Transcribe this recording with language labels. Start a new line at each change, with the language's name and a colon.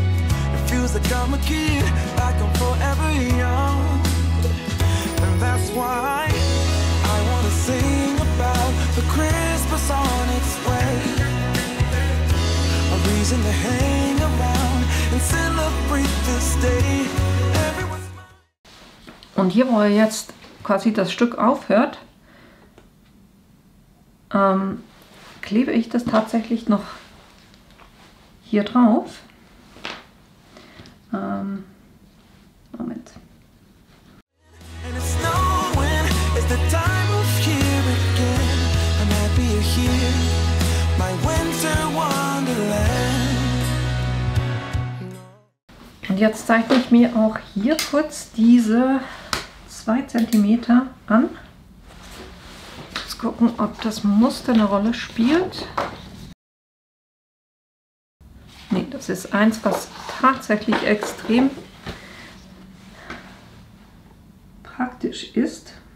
English: It feels like I'm a kid, like I'm forever young. And that's why I wanna sing about the Christmas on its way. Reason to hang around and celebrate this day.
German: Und hier, wo jetzt quasi das Stück aufhört, klebe ich das tatsächlich noch hier drauf. Moment.
English: And it's snowing, it's the time of year again. I'm happy here, my winter wonderland.
German: Und jetzt zeichne ich mir auch hier kurz diese 2 cm an. Jetzt gucken, ob das Muster eine Rolle spielt. Nee, das ist eins, was tatsächlich extrem praktisch ist.